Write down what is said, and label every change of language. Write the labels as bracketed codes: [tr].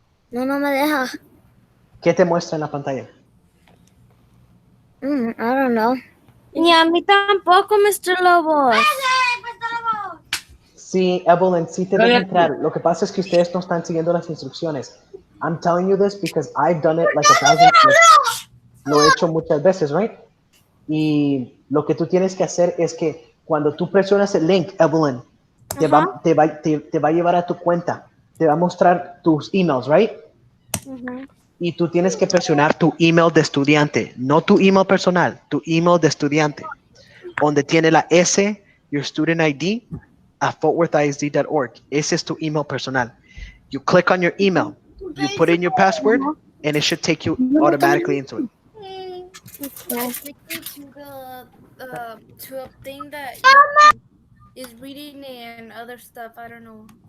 [es] No me deja. ¿Qué te muestra en la pantalla? [en] I don't know. [es] Ni a mí tampoco, Mr. Lobos. Sí, Evelyn, sí te deja entrar. Lo que pasa es que ustedes no están siguiendo las instrucciones. [en] I'm telling you this because I've done it like 1,000. [es] Lo he hecho muchas veces, right? Y lo que tú tienes que hacer es que cuando tú presionas el link, Evelyn, te va a llevar a tu cuenta. Te va a mostrar tus emails, right? Y tú tienes que presionar tu email de estudiante, no tu email personal, tu email de estudiante, donde tiene la S, [en] your student ID, [es] at fortworthisd.org. Ese es tu email personal. [en] You click on your email, you put in your password, and it should take you automatically into it. It takes me to to a thing that is reading and other stuff. I don't know.